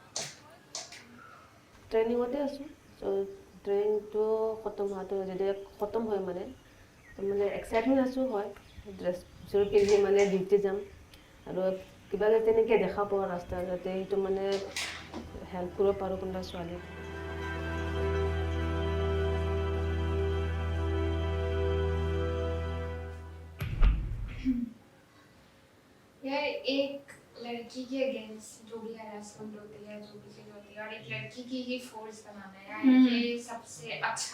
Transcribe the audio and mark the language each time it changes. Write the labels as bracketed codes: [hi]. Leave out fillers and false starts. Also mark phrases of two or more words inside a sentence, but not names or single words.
[as] ট্ৰেইনিঙতে আছোঁ চ' ট্ৰেইনিংটো খতম হোৱাটো যেতিয়া খতম হয় মানে এক্সাইটমেণ্ট আছোঁ হয় ড্ৰেছযোৰ পিন্ধি মানে ডিউটি যাম আৰু কিবা যাতে তেনেকৈ দেখা পাওঁ ৰাস্তা যাতে সেইটো মানে হেল্প কৰিব পাৰোঁ কোনোবা ছোৱালী। [hi] यार एक लड़की के अगेंस्ट जो भी हरासमेंट होती है जो भी चीज होती है और एक लड़की की ही फोर्स बनाना है यार ये सबसे अच्छा